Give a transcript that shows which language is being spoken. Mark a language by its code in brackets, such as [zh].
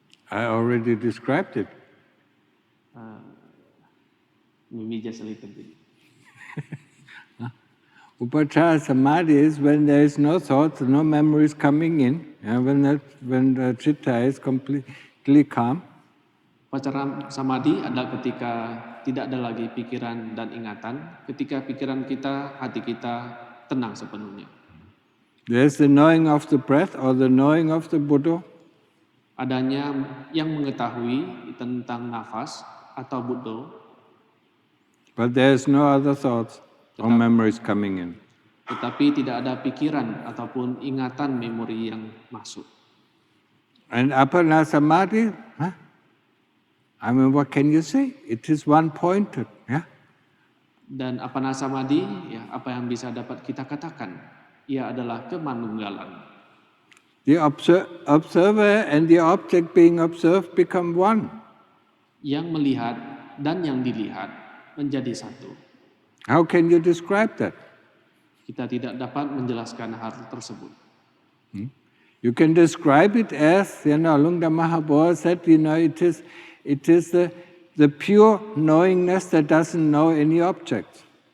[en] I already described it. Maybe just a little bit. Upachara Samadhi is when there is no thoughts, no memories coming in, when the citta is completely calm. [id] Upachara Samadhi adalah ketika tidak ada lagi pikiran dan ingatan, ketika pikiran kita, hati kita tenang sepenuhnya. [en] There's the knowing of the breath or the knowing of the Buddha. [id] Adanya yang mengetahui tentang nafas atau Buddha. [en] But there's no other thoughts or memories coming in. [id] Tetapi tidak ada pikiran ataupun ingatan memori yang masuk. [en] And Apana Samadhi, I mean, what can you say? It is one-pointed, yeah? [id] Dan Apana Samadhi, ya, apa yang bisa dapat kita katakan? Ia adalah kemanunggalan. [en] The observer and the object being observed become one. [id] Yang melihat dan yang dilihat menjadi satu. [en] How can you describe that? [id] Kita tidak dapat menjelaskan hal tersebut. [en] You can describe it as, Lungda Mahabodha said, it is the pure knowingness that doesn't know any objects.